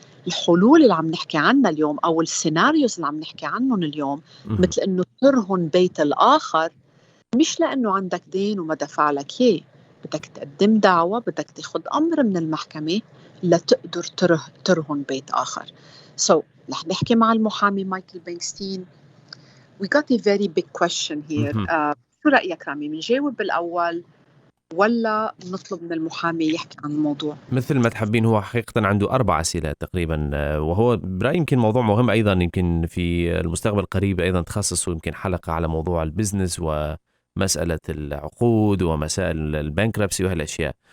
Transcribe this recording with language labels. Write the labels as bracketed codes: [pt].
[ar] الحلول اللي عم نحكي عنها اليوم أو السيناريوز اللي عم نحكي عنهم اليوم مثل إنه ترهن بيت الآخر، مش لأنه عندك دين وما دفع لك إياه، بدك تقدم دعوة، بدك تاخد أمر من المحكمة لتقدر ترهن بيت آخر. So رح نحكي مع المحامي مايكل بينكستين. [en] We got a very big question here. [ar] شو رأيك رامي؟ منجاوب بالأول ولا نطلب من المحامي يحكي عن الموضوع؟ مثل ما تحبين. هو حقيقة عنده 4 أسئلة تقريبا، وهو برأيي يمكن موضوع مهم أيضا، يمكن في المستقبل القريب أيضا تخصصوا يمكن حلقة على موضوع البزنس ومسألة العقود ومسائل البانكربسي وهالأشياء.